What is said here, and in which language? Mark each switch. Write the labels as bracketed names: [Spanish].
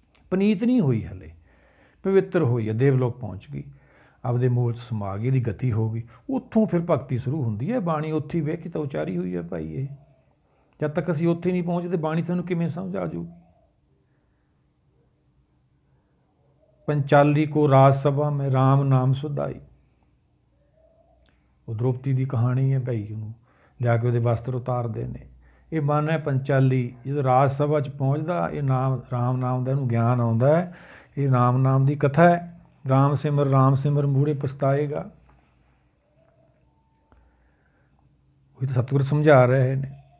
[Punjabi] ਪਨੀਤ ਨਹੀਂ ਹੋਈ ਹਲੇ, ਪਵਿੱਤਰ ਹੋਈ ਹੈ, ਦੇਵਲੋਕ ਪਹੁੰਚ ਗਈ, ਆਪਦੇ ਮੂਲ 'ਚ ਸਮਾ ਗਈ, ਇਹਦੀ ਗਤੀ ਹੋ ਗਈ। ਉੱਥੋਂ ਫਿਰ ਭਗਤੀ ਸ਼ੁਰੂ ਹੁੰਦੀ ਹੈ। ਬਾਣੀ ਉੱਥੇ ਵੇਖ ਕੇ ਤਾਂ ਉਚਾਰੀ ਹੋਈ ਹੈ ਭਾਈ। ਇਹ ਜਦ ਤੱਕ ਅਸੀਂ ਉੱਥੇ ਨਹੀਂ ਪਹੁੰਚਦੇ, ਬਾਣੀ ਸਾਨੂੰ ਕਿਵੇਂ ਸਮਝ ਆ ਜੂ? [Hindi] पंचाली को राज सभा में राम नाम सुधाई। [Punjabi] ਉਹ द्रौपदी ਦੀ ਕਹਾਣੀ ਹੈ ਭਾਈ, ਉਹਨੂੰ ਲਿਆ ਕੇ ਉਹਦੇ ਵਸਤਰ ਉਤਾਰਦੇ ਨੇ। ਇਹ ਮਨ ਹੈ ਪੰਚਾਲੀ, ਜਦੋਂ ਰਾਜ ਸਭਾ 'ਚ ਪਹੁੰਚਦਾ ਇਹ ਨਾਮ ਰਾਮ ਨਾਮ ਦਾ ਇਹਨੂੰ ਗਿਆਨ ਆਉਂਦਾ ਹੈ। ਇਹ ਰਾਮ ਨਾਮ ਦੀ ਕਥਾ ਹੈ। ਰਾਮ ਸਿਮਰ ਮੂਹਰੇ ਪਛਤਾਏਗਾ। ਉਹੀ ਤਾਂ ਸਤਿਗੁਰ ਸਮਝਾ ਰਹੇ ਨੇ।